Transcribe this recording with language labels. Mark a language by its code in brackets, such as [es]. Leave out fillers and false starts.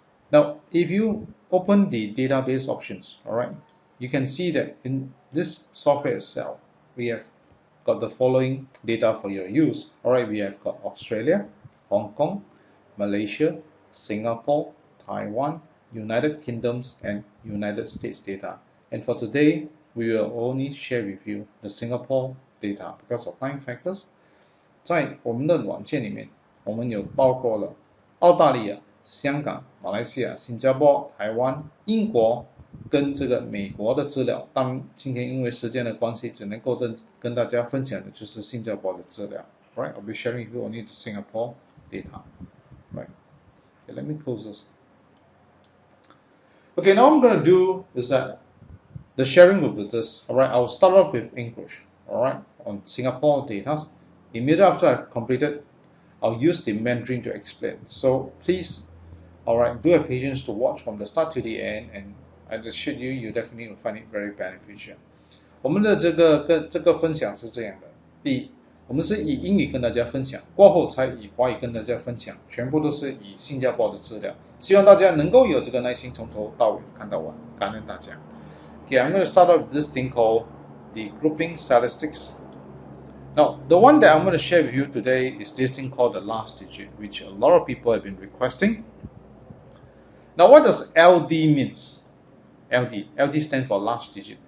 [en] Now, if you open the database options, alright, you can see that in this software itself, we have got the following data for your use. Alright, we have got Australia, Hong Kong, Malaysia, Singapore, Taiwan, United Kingdoms, and United States data. And for today, we will only share with you the Singapore data because of time factors. [zh] 在我们的软件里面，我们有包括了澳大利亚、香港、马来西亚、新加坡、台湾、英国跟这个美国的资料。当然，今天因为时间的关系，只能够跟大家分享的就是新加坡的资料。 [en] Right, I'll be sharing with you only the Singapore data. Right. Okay, let me close this. Okay, now what I'm going to do is that the sharing will be this. Alright, I'll start off with English. Alright, on Singapore data. Immediately after I've completed, I'll use the Mandarin to explain. So please, alright, do have patience to watch from the start to the end, and I assure you, you definitely will find it very beneficial. [zh] 我们的这个分享是这样的：第一，我们是以英语跟大家分享，过后才以华语跟大家分享，全部都是以新加坡的资料。希望大家能够有这个耐心，从头到尾看到完，感恩大家。 [en] Okay, I'm going to start off with this thing called the grouping statistics. Now, the one that I'm going to share with you today is this thing called the last digit, which a lot of people have been requesting. Now, what does LD means? LD stands for last digit.